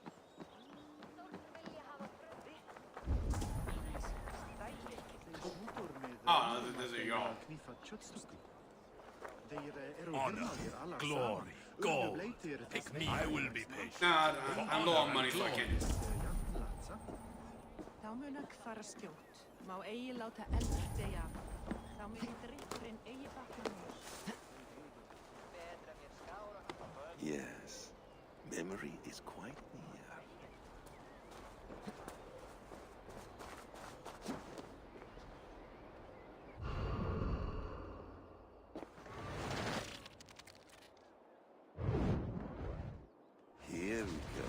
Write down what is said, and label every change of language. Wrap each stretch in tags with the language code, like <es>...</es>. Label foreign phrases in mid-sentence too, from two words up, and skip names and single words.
<en>Oh, no, there's a Jarl. Honor, glory, gold. Pick me. I will be patient. Nah, I'm low on money, so I can't.</en> <is>Þá mun ekki fara skjótt. Má eigi láta eld deyja. Þá mun drykkurinn eigi bakka mér.</is> <en>Yes, memory is quite near. Here we go.</en>